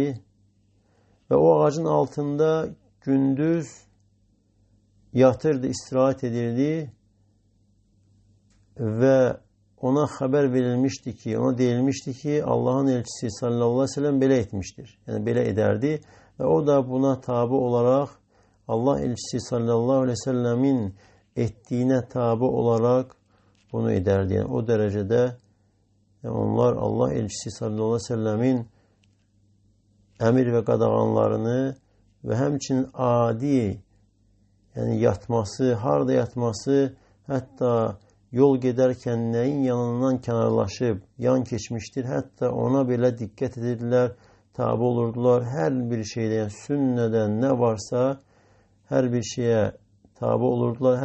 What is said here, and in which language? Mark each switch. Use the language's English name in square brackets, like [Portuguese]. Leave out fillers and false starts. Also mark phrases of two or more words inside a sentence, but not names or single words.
[Azerbaijani] Və o ağacın altında gündüz yatırdı, istirahət edirdi və ona xəbər verilmişdi ki, ona deyilmişdi ki, Allahın elçisi [Arabic] صلى الله عليه وسلم [Azerbaijani] belə etmişdir. Yəni belə edərdi və o da buna tabi olaraq Allah elçisi [Arabic] صلى الله عليه وسلم [Azerbaijani] etdiyinə tabi olaraq bunu ederdi. Yani o derecede onlar Allah elçisi [Arabic] صلى الله عليه وسلم [Azerbaijani] emir ve qadağanlarını ve həmçinin adi, yani yatması, harda yatması, hətta yol gedərkən nəyin yanından kənarlaşıb yan keçmişdir. Hətta ona belə diqqət edirlər, tabi olurdular. Hər bir şeydə, yəni sünnədən nə varsa hər bir şeyə tabi olurdular.